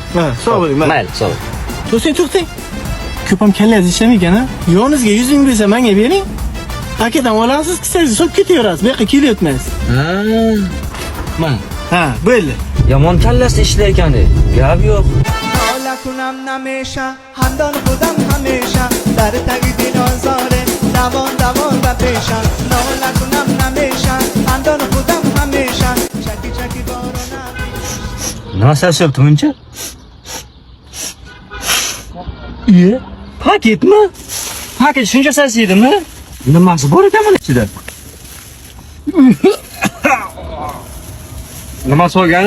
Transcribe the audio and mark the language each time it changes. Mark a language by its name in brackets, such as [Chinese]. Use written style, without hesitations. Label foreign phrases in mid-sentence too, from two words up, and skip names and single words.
[Uzbek] Ha, sog' bo'ling. Mayli, sog' bo'ling. To'xtang. Ko'p ham kallangiz ishlamaykan ha? Yoningizga 100 ming bersa menga bering. Akadan olasiz, kisangizni solib ketaverasiz. Bu yoqqa kelyapsiz. Ha. Mana. Ha, bo'ldi. Yomon kallasi ishlaykan ey. Gap yo'q. [Persian] ناله کنم نمیشه همدان خودم همیشه در تگ دین آزاره دوان دوان و پیشم ناله کنم نمیشه همدان خودم همیشه چکی چکی بارونم [Uzbek] Nima sashyapti buncha? Iye, paketmi? Paket shuncha sasiyadimi? Nimasi bor ekan buni ichida? Nima solgani?